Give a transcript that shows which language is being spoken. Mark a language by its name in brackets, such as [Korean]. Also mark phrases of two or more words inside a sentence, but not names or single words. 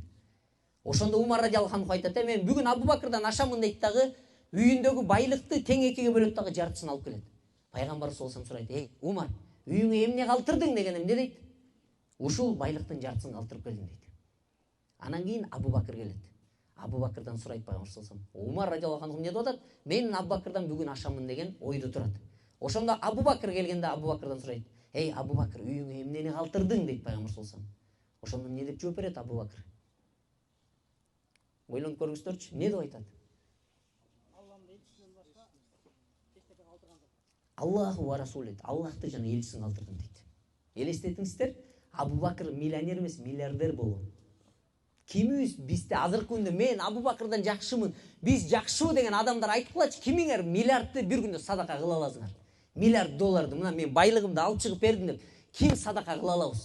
[Kyrgyz] Ошондо Умар [Arabic] رضي الله عنه [Kyrgyz] айтат: "Мен бүгүн Абу Бакырдан ашамын" дейт дагы, үйүндөгү байлыкты тең экиге бөлөт дагы жартысын алып келет. Пайгамбар [Arabic] صلى الله عليه [Kyrgyz] сурайт: "Эй, Умар, үйүңө эмне калтырдың?" деген эмне дейт? "Ушул байлыктын жартысын калтырып келдим" дейт. Анан кийин Абу Бакыр келет. Абу Бакырдан сурайт Пайгамбар [Arabic] صلى الله عليه وسلم: [Kyrgyz] "Умар [Arabic] رضي الله عنه [Kyrgyz] эмне деп атат? Мен Абу Бакырдан бүгүн ашамын" деген ойдо турат. Ошондо Абу Бакыр келгенде Абу Бакырдан сурайт: "Эй, Абу Бакыр, үйүңө эмнени калтырдың?" дейт Пайгамбар [Arabic] صلى الله عليه وسلم. [Kyrgyz] Ошондо эмне деп жооп берет Абу Бакыр? Ойлонуп көрүңүздөрчү, эмне деп айтат? [Arabic] الله ورسول дейт. [Kyrgyz] Аллахты жана элчисин калтырдым дейт. Элестетиңиздер, Абу Бакыр миллионер эмес, миллиардер болгон. Кимибиз бизде азыркы күндө мен Абу Бакырдан жакшымын, биз жакшыбы деген адамдар айтып калачы, кимиңер миллиардты бир күндө садака кыла аласыңар? Миллиард долларды мына мен байлыгымды алып чыгып бердим деп ким садака кыла алабыз?